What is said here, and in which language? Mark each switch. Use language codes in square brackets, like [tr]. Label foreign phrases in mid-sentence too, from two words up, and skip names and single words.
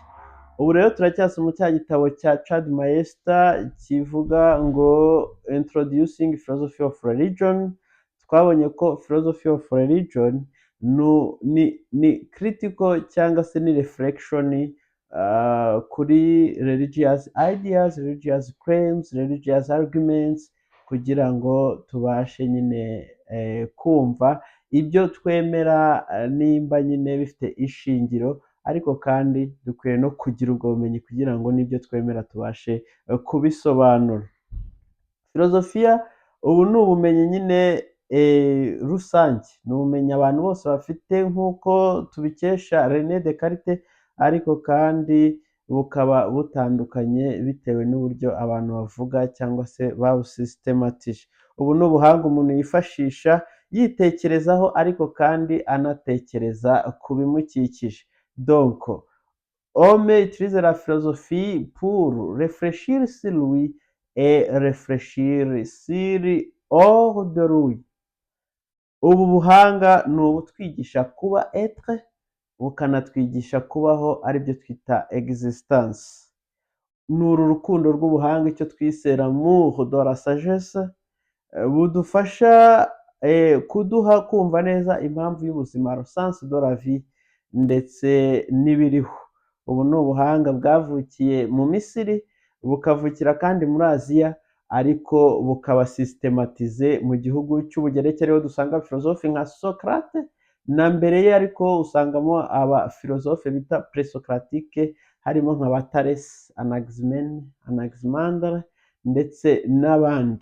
[rw] Ubu rero turacyasoma cya gitabo cya Chad Maester kivuga ngo Introducing Philosophy of Religion. Twabonye ko [en] Philosophy of Religion [rw] ni critical cyangwa se ni reflection kuri [en] religious ideas, religious claims, religious arguments [rw] kugira ngo tubashe nyine kumva ibyo twemera nimba nyine bifite ishingiro ariko kandi dukwiye no kugira ubwo bumenyi kugira ngo n'ibyo twemera tubashe kubisobanura. Filozofiya ubu ni ubumenyi nyine rusange, ni ubumenyi abantu bose bafite nk'uko tubikesha René Descartes ariko kandi bukaba butandukanye bitewe n'uburyo abantu bavuga cyangwa se babusystematize. Ubu ni ubuhanga umuntu yifashisha yitekerezaho ariko kandi anatekereza ku bimukikije. [fr] Donc, homme utilise la philosophie pour réfléchir sur lui et réfléchir sur hors de lui. [rw] Ubu buhanga ni ubutwigisha kuba etre bukanatwigisha kubaho aribyo twita existence. Ni uru rukundo rw'ubuhanga icyo twise [fr] l'amour de la sagesse [rw] budufasha kuduha kumva neza impamvu y'ubuzima, [fr] le sens de la vie [rw] ndetse n'ibiriho. Ubu ni ubuhanga bwavukiye mu Misiri bukavukira kandi muri Aziya ariko bukaba systematize mu gihugu cy'Ubugereki ariho dusanga filozofe nka Socrate na mbere ye ariko usangamo aba filozofe bita presocratique harimo nka ba Thales, Anaximander ndetse n'abandi.